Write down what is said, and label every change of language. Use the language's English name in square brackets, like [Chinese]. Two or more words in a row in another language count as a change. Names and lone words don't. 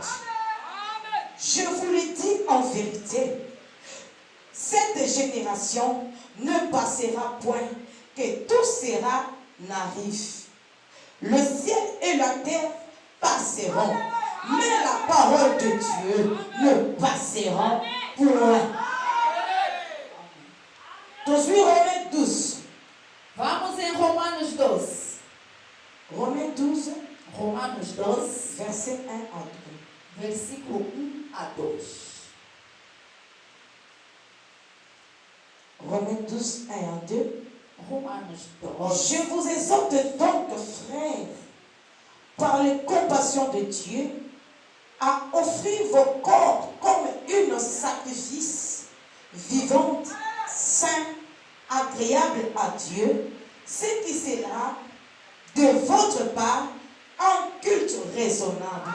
[French] Je vous le dis en vérité, cette génération ne passera point que tout cela n'arrive. Le ciel et la terre passeront, mais la parole de Dieu ne passera point. Toujours Romains 12. [Portuguese] Vamos em Romanos 12. [French] Romains 12. [Portuguese] Romanos 12. [French] Verset 1 à 2. [Portuguese] Versículo 1 a 2. [French] Romains 12, 1 à 2. [Portuguese] Romanos 12. [French] Je vous exhorte donc, frères, par les compassions de Dieu, à offrir vos corps comme une sacrifice vivante, sainte, agréable à Dieu, ce qui sera de votre part un culte raisonnable.